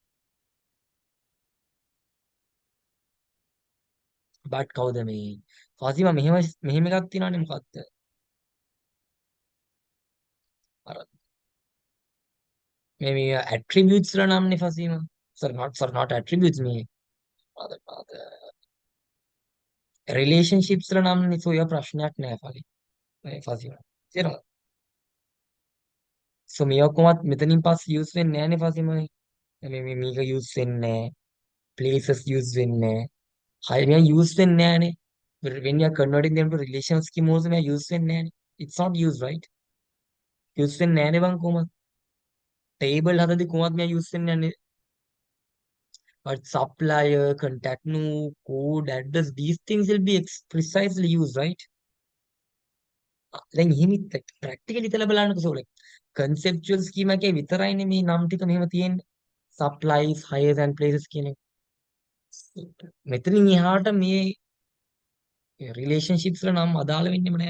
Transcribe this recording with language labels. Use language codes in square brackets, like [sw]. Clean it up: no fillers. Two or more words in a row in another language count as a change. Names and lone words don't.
[si] බට් කවුද මේ? ෆාසිම මෙහෙම එකක් තියෙනවනේ මොකක්ද? අර මේ attributes වල නම්නේ ෆාසිම. [en] Sorry not attributes මේ. relationships [si] වල නම්නේ. so ඔය ප්‍රශ්නයක් නෑ ෆාසිම. තේරෙනවද? so මේ ඔක්කොමත් මෙතනින් පස්සේ use වෙන්නේ නෑනේ ෆාසිම. මේක use වෙන්නේ නෑ. places use වෙන්නේ නෑ. හරියට use වෙන්නේ නෑනේ. [en] when you are converting them to relations scheme also [si] මේ use වෙන්නේ නෑනේ. [en] it's not used right. [si] use වෙන්නේ නෑනේ බං කොහොමද? table හදද්දි කොහොමද මේ use වෙන්නේ නැහැ. [en] But supplier, contact nu, code, address, these things will be precisely used, right? [si] දැන් එහෙම practically හිතලා බලන්නකෝ [en] so like conceptual schema [si] එකේ විතරයිනේ මේ නම් ටික මෙහෙම තියෙන්නේ. [en] supplies, hires and places [si] කියන එක. මෙතනින් එහාට මේ relationships වල නම් අදාළ වෙන්නෙම නැහැ.